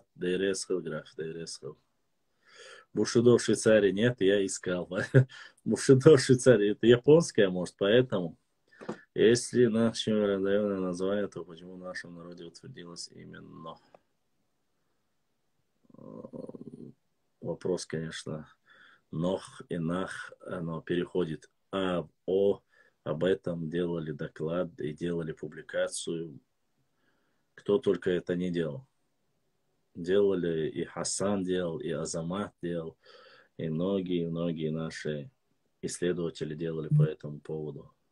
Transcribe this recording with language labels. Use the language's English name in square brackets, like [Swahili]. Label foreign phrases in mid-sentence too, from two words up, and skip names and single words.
[Russian] Дейресхил, граф, дейресхил. Бушидо в Швейцарии нет, я искал. Бушидо в Швейцарии, это японское, может, поэтому. Если наше название, то почему в нашем народе утвердилось именно? Вопрос, конечно, нох и нах, оно переходит. Об этом делали доклад и делали публикацию. Кто только это не делал. Делали, и Хасан делал, и Азамат делал, и многие наши исследователи делали по этому поводу.